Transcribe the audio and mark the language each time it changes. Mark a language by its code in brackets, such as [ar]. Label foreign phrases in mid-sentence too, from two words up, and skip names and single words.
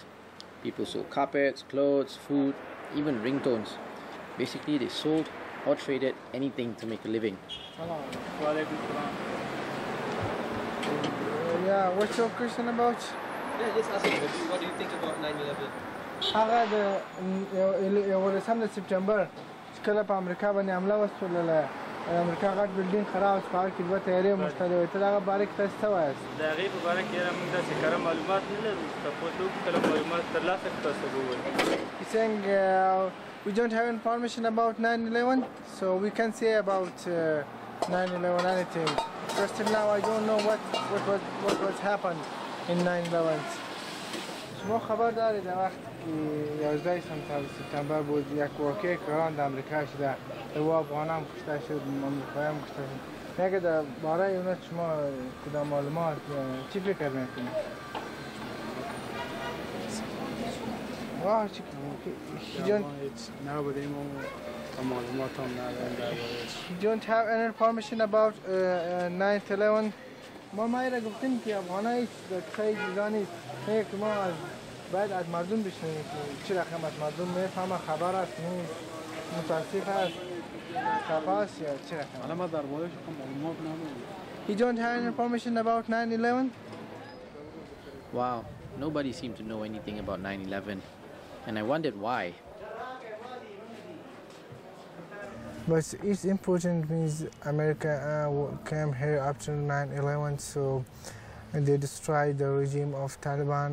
[en] People sold carpets, clothes, food, even ringtones. Basically, they sold or traded anything to make a living. Yeah, what's your question about? Yeah, just ask me, what do you think about 9/11? [ps] هغه د سپټمبر کله په امریکا باندې حمله وشوله امریکا غټ بلډینګ خراب شو هغه کې دوه تیارې مشتري وي ته هغه باره کې تاسو څه وایاست د هغې په باره کې یاره موږ داسې کره معلومات نه لرو تپوس وکړو کله معلومات ترلاسه کړو تاسو به ووایو [en] He's saying we don't have information about 9/11 so we can't say about 9/11 anything because till now I don't know what was happened in 9/11 [fa] شما خبر دارید در وقت که 11 سپتامبر بود یک واقعه کلان در امریکا شده دو افغان هم کشته شد امریکایی هم کشته شد میگه در باره اونا شما کدام معلومات چی فکر میکنید؟ واه چی [en] You don't have any information about 9/11 [fa] ما ایره گفتیم که افغانای خیلی چیزانی که ما باید از مردم بشنویم که چه رقم از مردم میفهمه خبر است نیست متاسف است خفاست یا چه رقم. حالا ما درباره‌اش معلومات نداریم. [en] You don't have any information about 9/11? Wow, nobody seemed to know anything about 9/11, and I wondered why. But it's important means America came here after 9/11, so they destroyed the regime of Taliban.